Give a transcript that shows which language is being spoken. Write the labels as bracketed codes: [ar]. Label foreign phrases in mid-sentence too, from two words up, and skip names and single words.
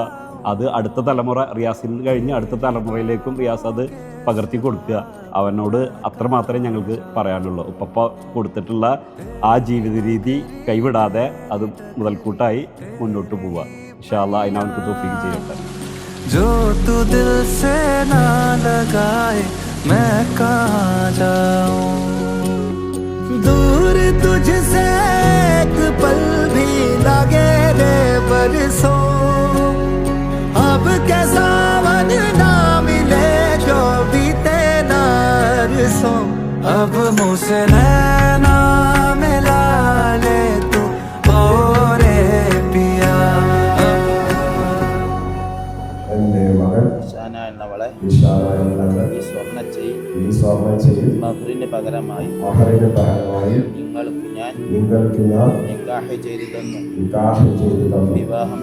[ml] അത് അടുത്ത തലമുറ, റിയാസിന് കഴിഞ്ഞ് അടുത്ത തലമുറയിലേക്കും റിയാസ് അത് പകർത്തി കൊടുക്കുക. അവനോട് അത്രമാത്രമേ ഞങ്ങൾക്ക് പറയാനുള്ളൂ. ഉപ്പ കൊടുത്തിട്ടുള്ള ആ ജീവിത രീതി കൈവിടാതെ അത് മുതൽക്കൂട്ടായി മുന്നോട്ട് പോവുക. [ar] إن شاء الله [ml] അതിന് അവനക്ക് തൗഫീഖ് ചെയ്യട്ടെ. [hi] जो तू दिल से ना लगाए मैं कहाँ जाऊं, दूर तुझसे एक पल भी लगे रे बरसों, अब कैसा वन ना मिले जो बीते ना अरसों, अब मुझसे नैना मिला ले तू ओ रे पिया. [ml] എൻ്റെ മകൾ ഷാന എന്നവളെ ഇഷാന എന്നത് ഈ ഈ സ്വർണ്ണച്ചെയ്യിൽ മഹറിന് പകരമായി മഹറിന് പകരമായി നിങ്ങൾക്ക് ഞാൻ നിക്കാഹ് ചെയ്തു തന്നു, വിവാഹം